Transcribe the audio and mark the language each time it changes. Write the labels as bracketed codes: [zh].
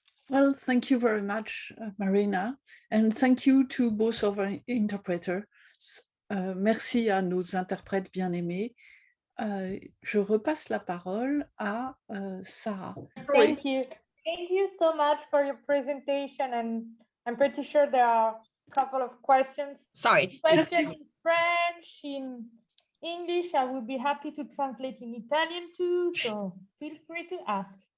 [en] Well, thank you very much, Marina, and thank you to both of our interpreters. [fr] Merci à nos interprètes bien-aimés. Je repasse la parole à Sarah. [en] Thank you. Thank you so much for your presentation, and I'm pretty sure there are a couple of questions. Sorry. Question in French, in English. I will be happy to translate in Italian too, so feel free to ask.